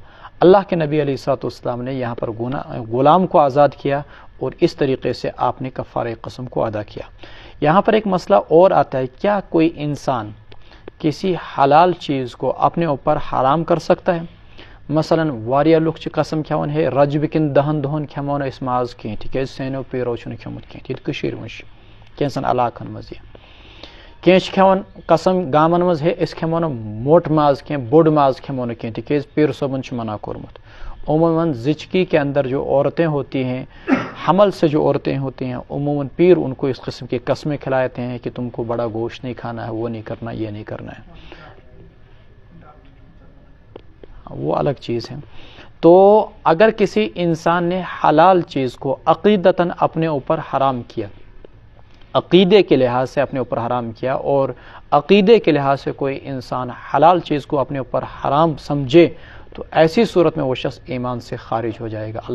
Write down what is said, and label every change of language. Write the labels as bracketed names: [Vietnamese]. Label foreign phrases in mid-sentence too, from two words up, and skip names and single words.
[Urdu] اللہ کے نبی [Arabic] علیہ الصلوۃ والسلام [Urdu] نے یہاں پر غلام کو آزاد کیا، اور اس طریقے سے آپ نے کفارہ قسم کو ادا کیا۔ یہاں پر ایک مسئلہ اور آتا ہے، کیا کوئی انسان کسی حلال چیز کو اپنے اوپر حرام کر سکتا ہے؟ [Kashmiri] مثلا واریاہ لوگ چھ قسم کھیون ہے رجب کن 10 دہن کھمو نہ اس ماز کہیں تکیاز سینو پیرو چھن کھمت کہیں یہ کشیر منش کینسن علاقن مز یہ کینچ کھیون قسم گامن مز ہے اس کھمو نہ موٹ ماز کہیں بوڑ ماز کھمو نہ کہیں تکیاز پیر صبن چھ منع کورمت۔ [Urdu] عموماً زچگی کے اندر جو عورتیں ہوتی ہیں، حمل سے جو عورتیں ہوتی ہیں، عموماً پیر ان کو اس قسم کی قسمیں کھلاتے ہیں کہ تم کو بڑا گوشت نہیں کھانا ہے، وہ نہیں کرنا، یہ نہیں کرنا ہے، وہ الگ چیز ہے۔ تو اگر کسی انسان نے حلال چیز کو عقیدتاً اپنے اوپر حرام کیا، عقیدے کے لحاظ سے اپنے اوپر حرام کیا، اور عقیدے کے لحاظ سے کوئی انسان حلال چیز کو اپنے اوپر حرام سمجھے، تو ایسی صورت میں وہ شخص ایمان سے خارج ہو جائے گا۔